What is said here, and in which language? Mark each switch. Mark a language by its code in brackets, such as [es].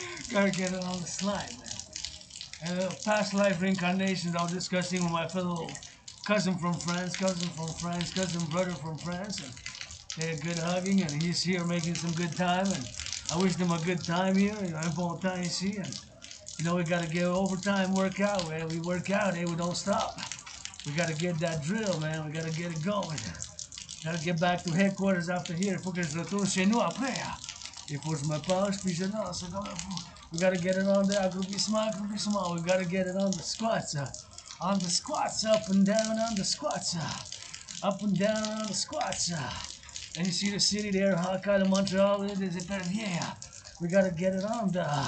[en] Gotta get it on the slide, man. And past life reincarnations I was discussing with my fellow cousin from France, cousin brother from France, and they had good hugging, and he's here making some good time, and I wish them a good time here, [fr] un bon temps ici, [en] and we gotta get overtime workout, man. We work out, we don't stop. We gotta get that drill, man. We gotta get it going. Gotta get back to headquarters after here. [fr] Il faut que je retourne chez nous après. Il faut que je me penche, puis je danse comme un fou. [en] We gotta get it on the accroupissement. We gotta get it on the squats. On the squats, up and down on the squats. Up and down on the squats. And you see the city there, Hawkeye, Montreal, it is yeah. We gotta get it on the.